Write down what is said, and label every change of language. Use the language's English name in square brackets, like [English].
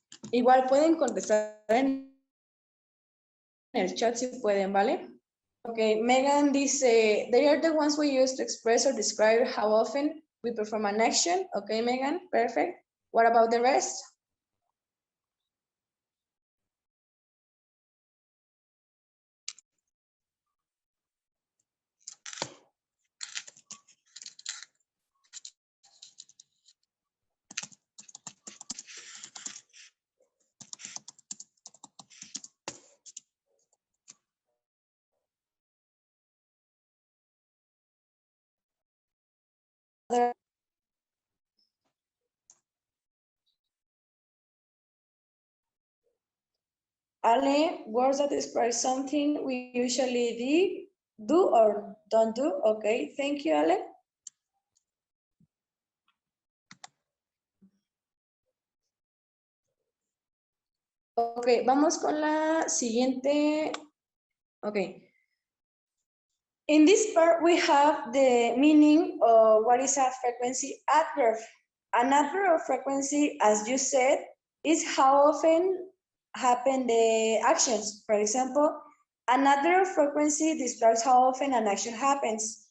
[Spanish] Igual pueden contestar en el chat si pueden, ¿vale? [English] Okay, Megan dice, they are the ones we use to express or describe how often we perform an action. Okay, Megan, perfect. What about the rest? Ale, words that describe something we usually do or don't do. Okay, thank you, Ale. [Spanish] Ok, vamos con la siguiente. Ok. [English] In this part, we have the meaning of what is a frequency adverb. An adverb of frequency, as you said, is how often happen the actions. For example, an adverb of frequency describes how often an action happens.